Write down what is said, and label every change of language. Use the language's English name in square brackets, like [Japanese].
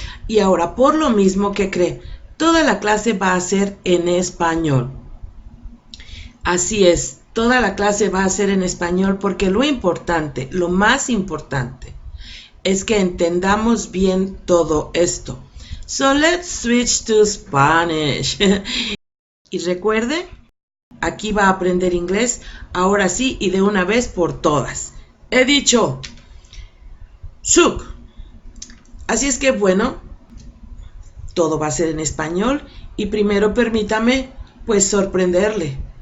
[Spanish] Y ahora, por lo mismo, ¿qué cree? Toda la clase va a ser en español. Así es, toda la clase va a ser en español porque lo importante, lo más importante, es que entendamos bien todo esto. [English] So let's switch to Spanish. [Spanish] Y recuerde, aquí va a aprender inglés, ahora sí y de una vez por todas. He dicho, Shuk. Así es que bueno, todo va a ser en español y primero permítame pues sorprenderle.